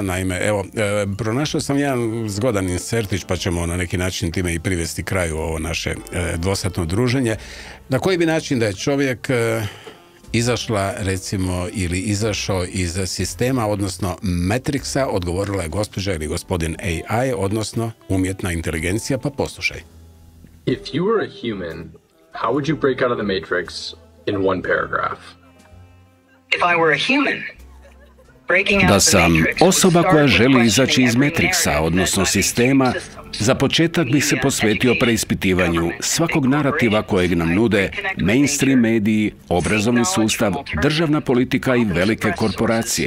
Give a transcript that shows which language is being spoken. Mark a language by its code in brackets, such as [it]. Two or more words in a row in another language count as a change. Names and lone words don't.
[hr] Naime, evo, pronašao sam jedan zgodan insertić, pa ćemo na neki način time i privesti kraju ovo naše dvosatno druženje. Na koji bi način da je čovjek izašla, recimo, ili izašao iz sistema, odnosno Matrixa, odgovorila je gospođa ili gospodin AI, odnosno umjetna inteligencija, pa poslušaj. [en] If you were a human, how would you break out of the Matrix in one paragraph? If I were a human, [hr] da sam osoba koja želi izaći iz Matrixa, odnosno sistema, za početak bih se posvetio preispitivanju svakog narativa kojeg nam nude mainstream mediji, obrazovni sustav, državna politika i velike korporacije.